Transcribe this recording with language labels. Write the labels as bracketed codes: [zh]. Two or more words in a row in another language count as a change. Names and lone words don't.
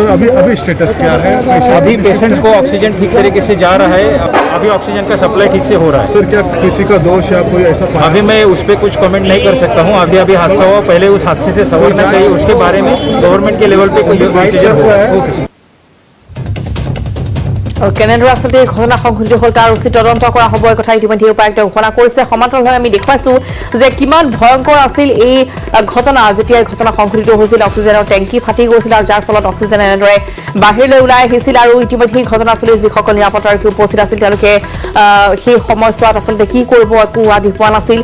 [hi] सर अभी स्टेटस क्या है? अभी पेशेंट्स को ऑक्सीजन ठीक तरीके से जा रहा है अभी ऑक्सीजन का सप्लाई ठीक से हो रहा है। सर क्या किसी का दोष या कोई ऐसा अभी मैं उस पर कुछ कमेंट नहीं कर सकता हूँ अभी हादसा हुआ पहले उस हादसे से संवरना चाहिए उसके बारे में गवर्नमेंट के लेवल पे कोई डिसीजन हुआ है। [as] কেনেদৰে আসলে ঘটনা সংঘটিত হ'ল তাৰ উচিত তদন্ত কৰা হ'ব এই কথা ইতিমধ্যে উপায়ুক্ত ঘোষণা কৰিছে সমান্তৰালভাৱে আমি দেখুৱাইছো যে কিমান ভয়ংকৰ আছিল এই ঘটনা যেতিয়া ঘটনা সংঘটিত হৈছিল অক্সিজেনৰ টেংকি ফাটি গৈছিল আৰু যাৰ ফলত অক্সিজেন এনেদৰে বাহিৰলৈ ওলাই আহিছিল আৰু ইতিমধ্যে ঘটনাস্থলীত যিসকল নিৰাপত্তাৰক্ষী উপস্থিত আছিল তেওঁলোকে সেই সময়ছোৱাত আচলতে কি কৰিব একো আদি পোৱা নাছিল